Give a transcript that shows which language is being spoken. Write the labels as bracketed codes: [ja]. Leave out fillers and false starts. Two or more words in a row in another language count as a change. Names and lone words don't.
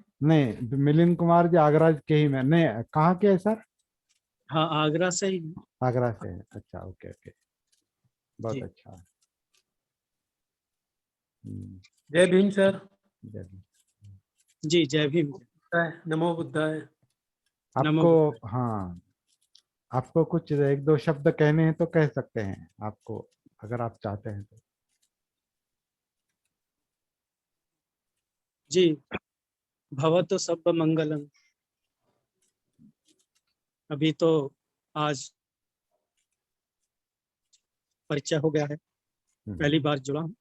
[hi] नहीं, मिलिंद कुमार जी आगरा के ही में नहीं, कहाँ के है सर? हाँ आगरा से ही. आगरा से है। अच्छा [en] okay okay, [hi] बहुत जी. अच्छा। हम्म, जय भीम सर. जय भीम। जी जय भीम. [pi] नमो बुद्धाय. नमो [hi] आपको [pi] बुद्धाय. [hi] हाँ, आपको कुछ एक दो शब्द कहने हैं तो कह सकते हैं आपको, अगर आप चाहते हैं तो। जी. [pi] भवतु सब मंगलम. [hi] अभी तो आज परिचय हो गया है, पहली बार जुड़ा हूँ.